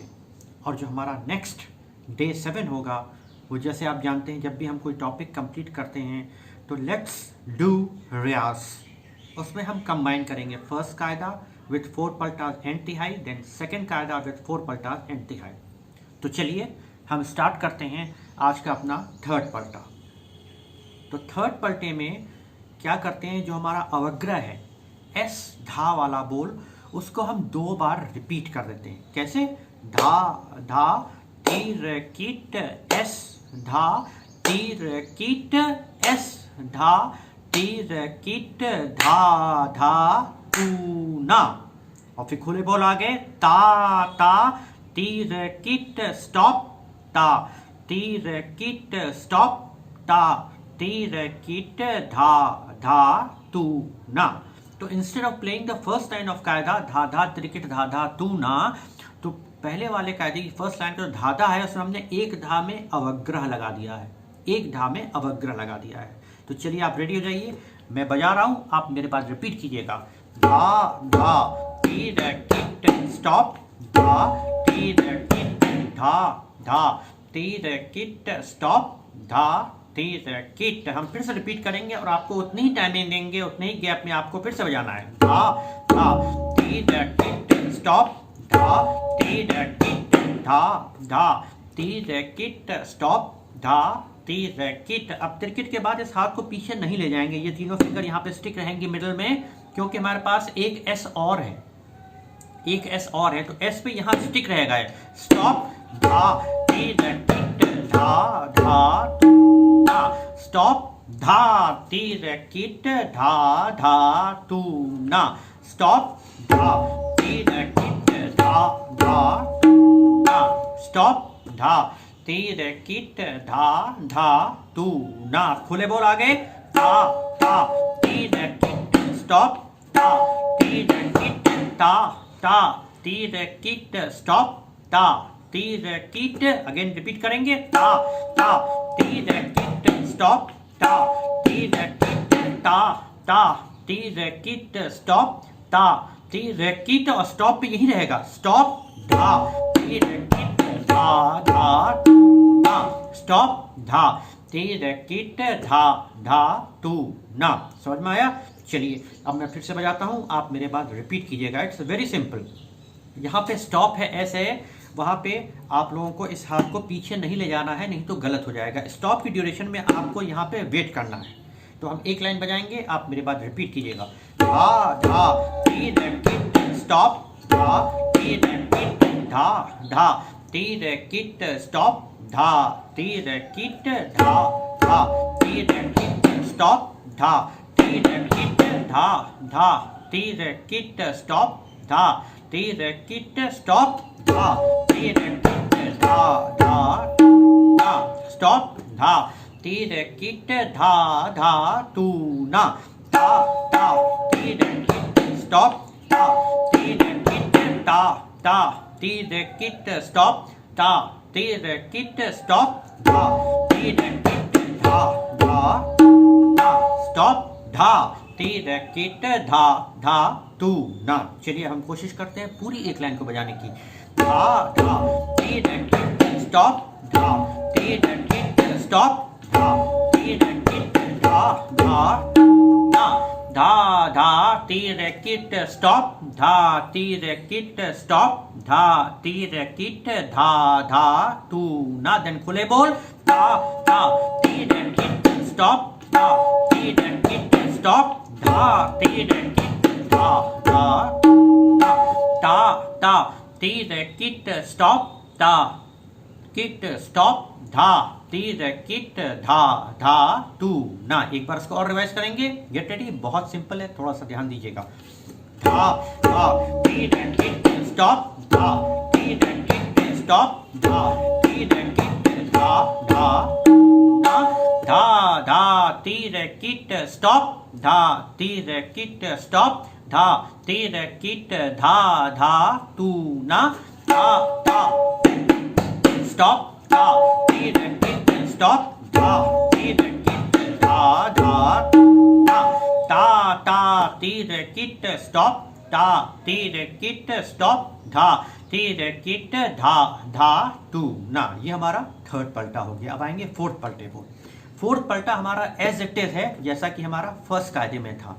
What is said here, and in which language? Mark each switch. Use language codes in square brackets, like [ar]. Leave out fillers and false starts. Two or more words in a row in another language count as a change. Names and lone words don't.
[hi] और जो हमारा [en] next day [hi] 7 होगा, वो जैसे आप जानते हैं, जब भी हम कोई टॉपिक कंप्लीट करते हैं तो [en] let's do [hi] रियाज, उसमें हम कंबाइन करेंगे फर्स्ट कायदा [en] with 4 paltas and [hi] तिहाई, [en] then second [hi] कायदा [en] with 4 paltas and [hi] तिहाई. तो चलिए हम स्टार्ट करते हैं आज का अपना थर्ड पलटा. तो थर्ड पलटे में क्या करते हैं, जो हमारा अवग्रह है एस धा वाला बोल, उसको हम 2 बार रिपीट कर देते हैं. कैसे? धा धा तीर कीट एस धा तीर कीट एस धा तीर कीट धा धा तूना. और फिर खुले बोल आगे, ता ता तीर कीट स्टॉप ता तीर कीट स्टॉप ता तीर कीट धा धा तू ना. तो [en] instead of playing the first line of [hi] कायदा धा धा त्रिकिट धा धा तू ना, तो पहले वाले कायदे की [en] first line [hi] का जो धाधा है उसमें हमने एक धा में अवग्रह लगा दिया है. एक धा में अवग्रह लगा दिया है. तो चलिए आप रेडी हो जाइए, मैं बजा रहा हूं, आप मेरे पास रिपीट कीजिएगा. धा धा तीर कीट स्टॉप धा तीर कीट धा धा तीर कीट स्टॉप धा तीर कीट. हम फिर से रिपीट करेंगे और आपको उतनी ही टाइमिंग देंगे, उतने ही गैप में आपको फिर से बजाना है. धा धा तीर कीट स्टॉप धा तीर कीट धा धा तीर कीट स्टॉप धा तीर कीट. अब त्रिकिट के बाद इस हाथ को पीछे नहीं ले जाएंगे, ये तीनों फिंगर यहाँ पे स्टिक रहेंगे मिडल में, क्योंकि हमारे पास एक एस और है, एक एस और है. तो एस पे यहाँ स्टिक रहेगा. स्टॉप धा तीर कीट धा धा तू ना. स्टॉप धा तीर कीट धा धा तू ना. स्टॉप धा तीर कीट धा धा तू ना. स्टॉप धा तीर कीट धा धा तू ना. खुले बोल आगे, ता ता तीर कीट स्टॉप ता तीर कीट ता ता तीर कीट स्टॉप ता तीर कीट. [en] again repeat [hi] करेंगे, ता ता तीर कीट स्टॉप ता तीर कीट ता ता तीर कीट स्टॉप ता तीर कीट. और स्टॉप पे यही रहेगा. स्टॉप धा तीर कीट धा धा तू ना. स्टॉप धा तीर कीट धा धा तू ना. समझ में आया? चलिए अब मैं फिर से बजाता हूं, आप मेरे बाद रिपीट कीजिएगा. [en] it's very simple. [hi] यहाँ पे स्टॉप है, ऐसे वहाँ पे आप लोगों को इस हाथ को पीछे नहीं ले जाना है, नहीं तो गलत हो जाएगा. स्टॉप की ड्यूरेशन में आपको यहाँ पे वेट करना है. तो हम एक लाइन बजाएंगे, आप मेरे बाद रिपीट कीजिएगा. धा धा तीर कीट स्टॉप धा तीर कीट धा धा तीर कीट स्टॉप धा तीर कीट धा धा तीर कीट स्टॉप धा तीर कीट धा धा तीर कीट स्टॉप धा तीर कीट स्टॉप धा तीर कीट धा धा धा. स्टॉप धा तीर किट धा धा तू ना ता ता तीर किट स्टॉप ता तीर किट ता ता तीर किट स्टॉप ता तीर किट स्टॉप धा तीर किट धा धा धा स्टॉप धा तीर किट धा धा तू ना। चलिए हम कोशिश करते हैं पूरी एक लाइन को बजाने की। धा धा तीर किट स्टॉप धा तीर किट स्टॉप धा तीर किट धा धा ना धा धा तीर किट स्टॉप धा तीर किट स्टॉप धा तीर किट धा धा तू ना। देन खुले बोल धा धा तीर किट स्टॉप धा तीर किट स्टॉप धा तीर किट धा धा ता ता तीर किट स्टॉप ता किट स्टॉप धा तीर किट धा धा तू ना। एक बार इसको और रिवाइज करेंगे। [en] get ready. [hi] बहुत सिंपल है, थोड़ा सा ध्यान दीजिएगा। धा धा तीर किट स्टॉप धा तीर किट स्टॉप धा तीर किट धा धा ना धा धा तीर किट स्टॉप धा तीर किट स्टॉप धा तीर किट धा धा तू ना धा धा स्टॉप धा तीर किट स्टॉप धा तीर किट धा धा ता ता ता तीर किट स्टॉप ता तीर किट स्टॉप धा तीर किट धा धा तू ना। ये हमारा थर्ड पलटा हो गया। अब आएंगे फोर्थ पलटे को। फोर्थ पलटा हमारा [en] as it is [hi] है जैसा कि हमारा फर्स्ट कायदे में था।